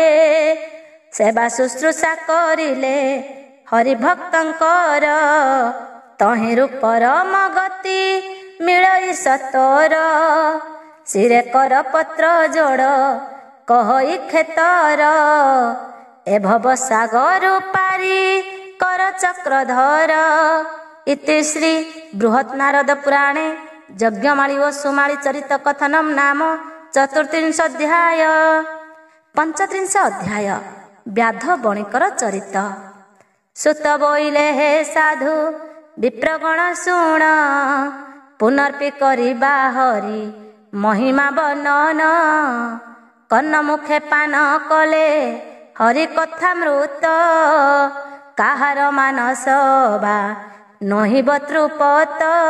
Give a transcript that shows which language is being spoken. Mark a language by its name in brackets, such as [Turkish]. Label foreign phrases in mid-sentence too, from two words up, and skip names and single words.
[Odia] ସେବା ଶୁଶ୍ରୂଷା କରିଲେ ହରି ଭକ୍ତଙ୍କର ତହିରୁ ପରମ ଗତି ମିଳଇ ସତର। ଶିରେ କର ପତ୍ର ଯୋଡ଼ କହଇ ଖେତର ଏ ଭବ ସାଗର ପାରି କର ଚକ୍ରଧର। ଇତି ଶ୍ରୀ ବୃହତ୍ ନାରଦ ପୁରାଣେ ଯଜ୍ଞମାଳୀ ବ ସୁମାଳୀ ଚରିତ କଥନମ ନାମ 34 ଅଧ୍ୟାୟ। 35 ଅଧ୍ୟାୟ ବ୍ୟାଧ ବଣିକର ଚରିତ। ସୁତ ବୋଇଲେ ହେ ସାଧୁ ବିପ୍ରଗଣ ଶୁଣ ପୁନର୍ପି କରିବା ହରି ମହିମା ବର୍ଣ୍ଣନ। କର୍ଣ୍ଣ ମୁଖେ ପାନ କଲେ ହରି କଥା ମୃତ କାହାର ମାନସ ବା ନହି ବତୃପତ।